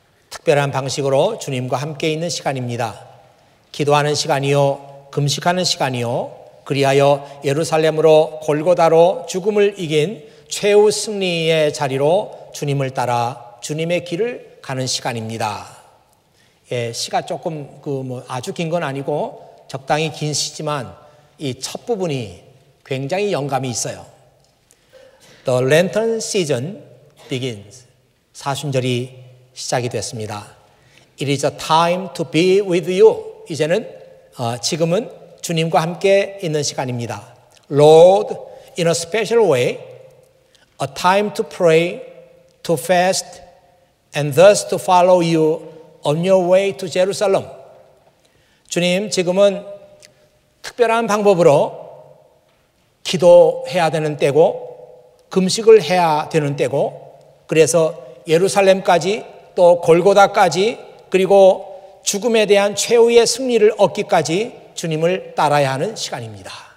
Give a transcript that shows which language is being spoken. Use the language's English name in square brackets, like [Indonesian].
[Korean] 특별한 방식으로 주님과 함께 있는 시간입니다. 기도하는 시간이요, 금식하는 시간이요, 그리하여 예루살렘으로 골고다로 죽음을 이긴 최후 승리의 자리로 주님을 따라 주님의 길을 가는 시간입니다. 시가 조금 아주 긴 건 아니고 적당히 긴 시지만 이 첫 부분이 굉장히 영감이 있어요. [English] The Lenten season begins. [Korean] 사순절이 시작이 됐습니다. [English] It is a time to be with you. [Korean] 이제는 지금은 주님과 함께 있는 시간입니다. [English] Lord, in a special way, a time to pray, to fast, and thus to follow you on your way to Jerusalem. [Korean] 주님, 지금은 특별한 방법으로 기도해야 되는 때고 금식을 해야 되는 때고 그래서 예루살렘까지 또 골고다까지 그리고 죽음에 대한 최후의 승리를 얻기까지 주님을 따라야 하는 시간입니다.